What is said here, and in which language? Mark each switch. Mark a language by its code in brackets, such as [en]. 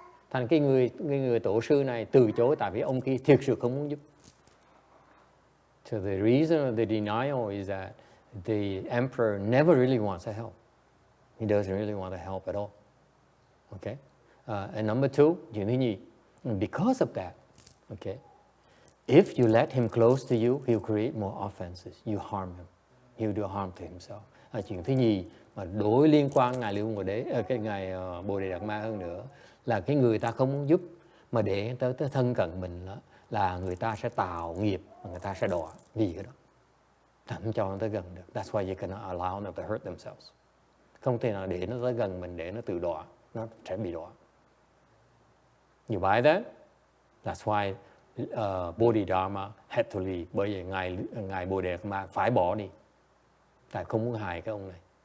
[vi] Thành cái người tổ sư này từ chối tại vì ông kia thiệt sự không muốn giúp. [en] So the reason of the denial is that the emperor never really wants to help. He doesn't really want to help at all. Okay? And number two, [vi] chuyện thứ nhì, [en] because of that, okay, if you let him close to you, he'll create more offenses. You harm him. He'll do harm to himself. [vi] Chuyện thứ nhì mà đối liên quan ngài Lưu Ngộ Đế, cái ngài Bodhidharma hơn nữa, là cái người ta không muốn giúp mà để tới thân cận mình đó, là người ta sẽ tạo nghiệp và người ta sẽ đọa vì cái đó. Không cho nó tới gần được. [en] That's why you cannot allow them to hurt themselves. [vi] Không thể nào để nó tới gần mình để nó tự đọa, nó sẽ bị đọa. [en] You buy that? That's why Bodhidharma had to leave. [vi] Bởi vì ngài Bodhidharma phải bỏ đi. Tại không muốn hại cái ông này.